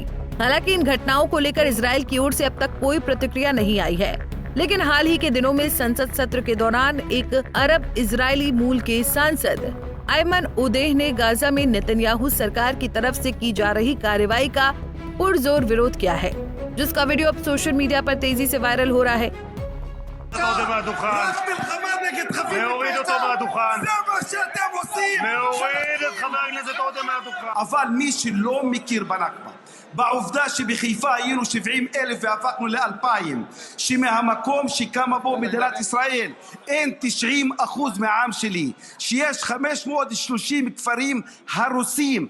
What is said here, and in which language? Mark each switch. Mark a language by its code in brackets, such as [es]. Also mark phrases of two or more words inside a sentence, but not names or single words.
[hi] हालांकि इन घटनाओं को लेकर इजरायल की ओर से अब तक कोई प्रतिक्रिया नहीं आई है, लेकिन हाल ही के दिनों में संसद सत्र के दौरान एक अरब इजरायली मूल के सांसद अयमन उदेह ने गाजा में नेतन्याहू सरकार की तरफ से की जा रही कार्रवाई का पुरजोर विरोध किया है, जिसका वीडियो अब [en] social media [hi] पर तेजी से वायरल हो रहा है। [he] בעובדה שבחיפה היינו 70,000 והפכנו ל2,000 שמהמקום שקמה בו מדינת ישראל אין 90% מהעם שלי, שיש 530 כפרים הרוסים.